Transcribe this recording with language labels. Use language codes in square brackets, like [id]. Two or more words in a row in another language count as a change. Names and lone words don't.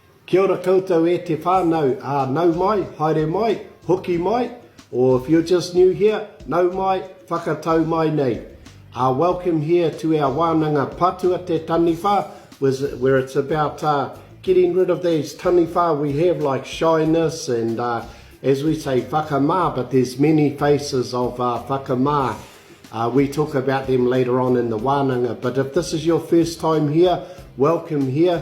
[mi] Kia ora koutou e te whānau, nau mai, haere mai, hoki mai, [en] or if you're just new here, [mi] nau mai, whakatau mai nei. [en] Welcome here to our Wānanga Patua te Taniwha, where it's about getting rid of these Taniwha we have, like shyness and, as we say, whakamā, but there's many faces of whakamā. We talk about them later on in the Wānanga, but if this is your first time here, welcome here.